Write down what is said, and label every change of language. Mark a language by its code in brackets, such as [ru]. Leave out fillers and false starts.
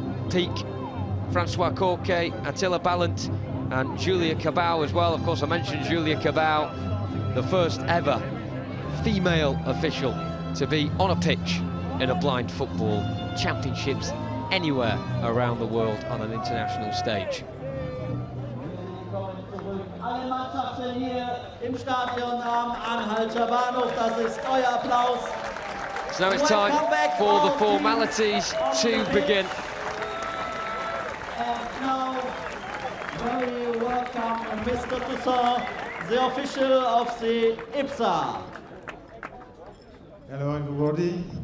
[en] Peak, Francois Corquet, Attila Ballant and Julia Cabau as well. Of course, I mentioned Julia Cabau, the first ever female official to be on a pitch in a blind football championships anywhere around the world on an international stage. [de] Alle Mannschaften hier im Stadion am Anhalter Bahnhof, das ist euer Applaus. [en] So now it's time for the formalities to begin. And now, very welcome, Mr. Toussaint, the official of the IBSA. Hello everybody.